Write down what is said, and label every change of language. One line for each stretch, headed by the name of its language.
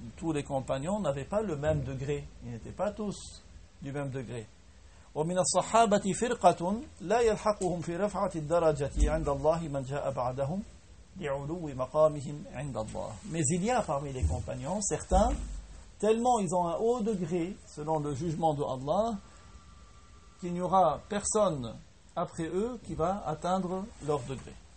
French: Tous les compagnons n'avaient pas le même degré, ils n'étaient pas tous du même degré.
Arabic: ومن الصحابه فرقه لا يلحقهم في رفعه الدرجه عند الله من جاء بعدهم.
French: Mais il y a parmi les compagnons certains, tellement ils ont un haut degré selon le jugement de Allah, qu'il n'y aura personne après eux qui va atteindre leur degré.